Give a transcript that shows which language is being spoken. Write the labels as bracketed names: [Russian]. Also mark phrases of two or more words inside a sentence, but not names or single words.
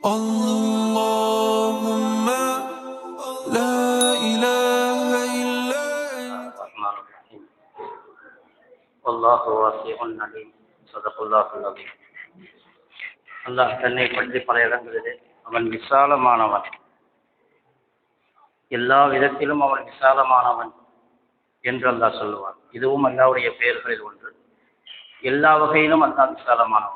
[Arabic] اللهم لا إله إلا أنت. الرحمن الرحيم. والله واسع عليم. صدق الله العظيم. [Tamil] அல்லாஹ் தன்னை பற்றி பல இடங்களிலே அவன் விசாலமானவன், எல்லா விதத்திலும் அவன் விசாலமானவன் என்று அல்லாஹ் சொல்லுவான். இதுவும் அல்லாஹ்வுடைய பெயர்களில் ஒன்று. எல்லா வகையிலும் அல்லாஹ் விசாலமானவன்.